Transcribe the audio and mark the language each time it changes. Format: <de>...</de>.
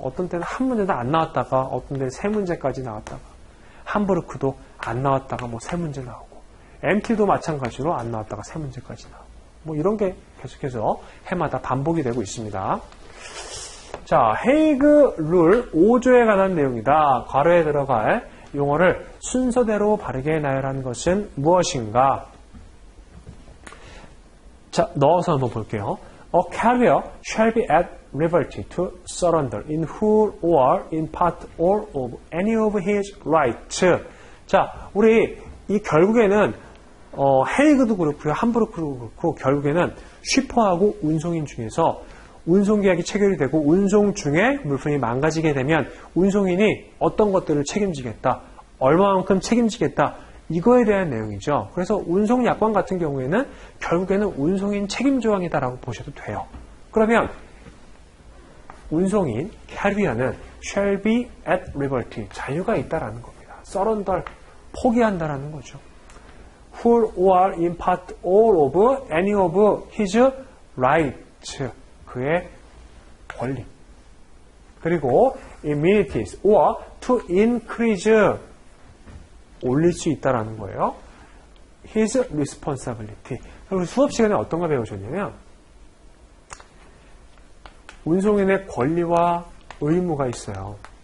<ko>어떤 때는 한 문제도 안 나왔다가 어떤 때는 세 문제까지 나왔다가 함부르크도 안 나왔다가 뭐 세 문제 나오고 MT도 마찬가지로 안 나왔다가 세 문제까지 나오고 뭐 이런 게 계속해서 해마다 반복이 되고 있습니다. 자, 헤이그 룰 5조에 관한 내용이다. 괄호에 들어갈 용어를 순서대로 바르게 나열한 것은 무엇인가? 자, 넣어서 한번 볼게요.</ko> <en>A carrier shall be at liberty to surrender in whole or in part or of any of his rights.</en> <ko>자, 우리 이 결국에는 헤이그도 그렇고요, 함부르크도 그렇고 결국에는 쉬퍼하고 운송인 중에서 운송계약이 체결이 되고 운송 중에 물품이 망가지게 되면 운송인이 어떤 것들을 책임지겠다, 얼마만큼 책임지겠다, 이거에 대한 내용이죠. 그래서 운송약관 같은 경우에는 결국에는 운송인 책임 조항이다라고 보셔도 돼요. 그러면 운송인, 캐리어는</ko> <en>shall be at liberty,</en> <ko>자유가 있다라는 겁니다. surrender, 포기한다라는 거죠.</ko> <en>whole or in part all of any of his rights,</en> <ko>그의 권리. 그리고</ko> <en>immunities or to increase,</en> <ko>올릴 수 있다라는 거예요.</ko> <en>his responsibility.</en> <ko>그리고 수업 시간에 어떤 거 배우셨냐면 운송인의 권리와 의무가 있어요.</ko>